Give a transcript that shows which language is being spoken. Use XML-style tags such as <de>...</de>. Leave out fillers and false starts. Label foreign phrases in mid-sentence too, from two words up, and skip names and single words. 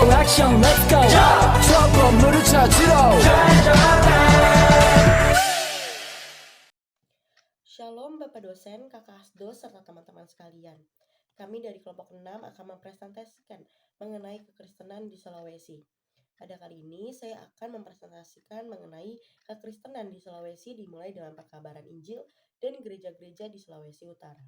<ko>액션</ko> <en>let's go</en> <ko>저 건물을 찾으러</ko> <id>Shalom Bapak dosen, Kakak Asdo, serta teman-teman sekalian. Kami dari kelompok 6 akan mempresentasikan mengenai kekristenan di Sulawesi. Pada kali ini saya akan mempresentasikan mengenai kekristenan di Sulawesi dimulai dengan pekabaran Injil dan gereja-gereja di Sulawesi Utara.</id>